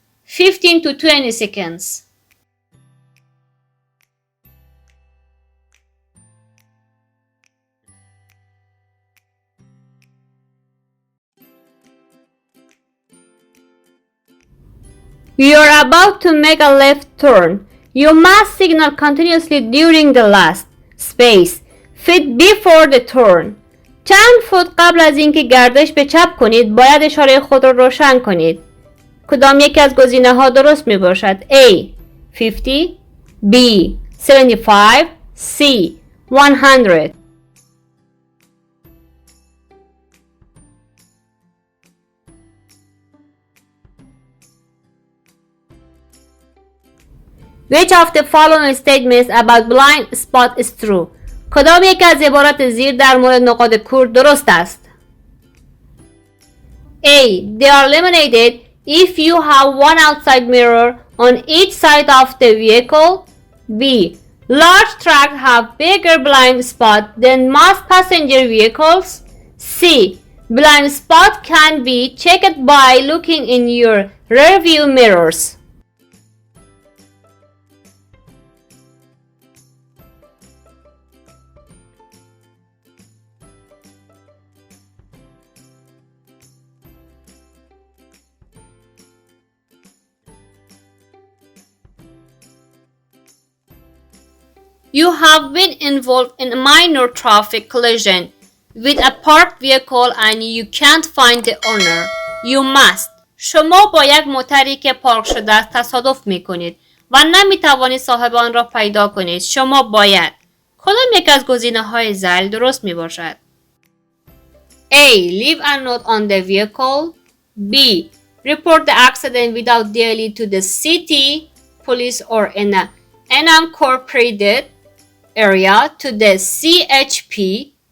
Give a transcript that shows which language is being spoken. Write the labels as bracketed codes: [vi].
[en] 15 to 20 seconds You are about to make a left turn. You must signal continuously during the last space feet before the turn. [fa] چند فوت قبل از اینکه گردش به چپ کنید باید اشاره خود را روشن کنید. کدام یکی از گزینه ها درست می باشد؟ A. [en] 50 B. 75 C. 100 Which of the following statements about blind spot is true? [fa] کدام یک از عبارات زیر در مورد نقاط کور درست است؟ A. [en] They are eliminated if you have one outside mirror on each side of the vehicle. B. Large trucks have bigger blind spot than most passenger vehicles. C. Blind spot can be checked by looking in your rear view mirrors. You have been involved in a minor traffic collision with a parked vehicle and you can't find the owner. You must. [fa] شما با یک موتری که پارک شده است تصادف می کنید و نمی توانید صاحب آن را پیدا کنید. شما باید. کدام یک از گزینه های ذیل درست می باشد؟ A. [en] Leave a note on the vehicle. B. Report the accident without delay to the city police or in an unincorporated area to the CHP.